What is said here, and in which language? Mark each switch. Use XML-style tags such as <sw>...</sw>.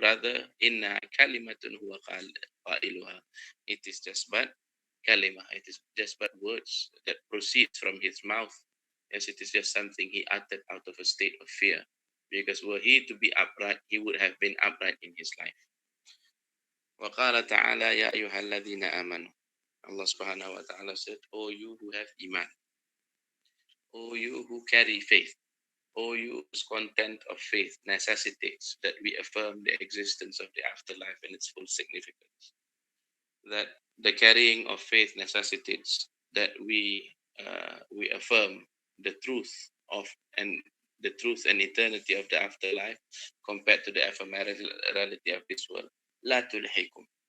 <en>Rather,</en> <ar>inna kalimatun huwa qailuha.</ar> <en>It is just but kalima. It is just but words that proceeds from his mouth. Yes, it is just something he uttered out of a state of fear. Because were he to be upright, he would have been upright in his life.</en> <ar>وقال تعالى يا أيها الذين آمنوا.</ar> <en>Allah subhanahu wa ta'ala said, O you who have iman, O you who carry faith, O you whose content of faith necessitates that we affirm the existence of the afterlife and its full significance. That the carrying of faith necessitates that we affirm the truth of and the truth and eternity of the afterlife compared to the ephemerality of this world.</en> <ar>La tulhikum.</ar>